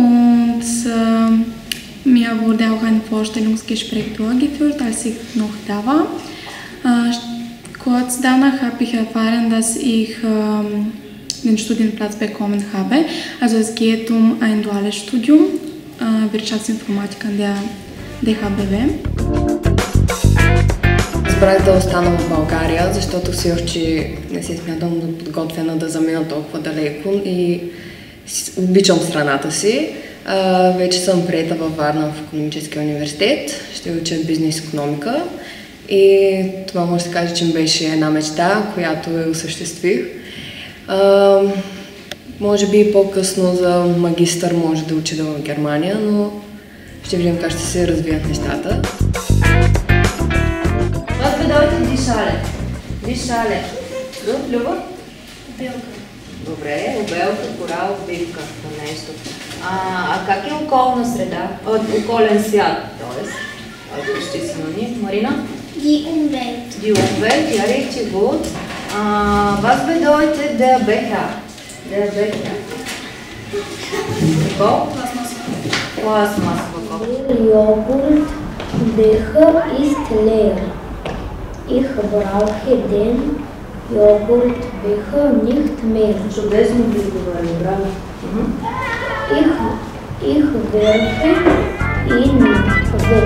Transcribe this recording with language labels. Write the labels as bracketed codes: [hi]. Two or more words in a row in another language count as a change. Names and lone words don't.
[de] Und und mir wurde auch ein Vorstellungsgespräch durchgeführt, als ich noch da war. Kurz danach habe ich erfahren, dass ich den Studienplatz bekommen habe. Also es geht um ein duales Studium, Wirtschaftsinformatik an der ДХБВ. [bg] Избрах да остана в България, защото все още не се смятам подготвена да замина толкова далеко и обичам страната си. Вече съм приета във Варна в Икономическия университет, ще уча бизнес-икономика и това може да се каже, че ми беше една мечта, която я осъществих. Може би по-късно за магистър може да уча в Германия, но ще видим как ще се развият нещата. [de] Was bedeutet die Schale? Die Schale. Gut, [bg] Люба? Белка. Добре, обелка, корал, бивка на нещо. А как е околна среда? Околен свят, т.е. Ще синоним. [de] Marina? Die Umwelt. Die Umwelt, ja, richtig gut. Was bedeutet der Becher? Der Becher. Der Joghurtbecher ist leer. Ich brauche den Joghurtbecher nicht mehr. [bg] Чудесно ви говори, браво. [de] Ich werfe ihn weg.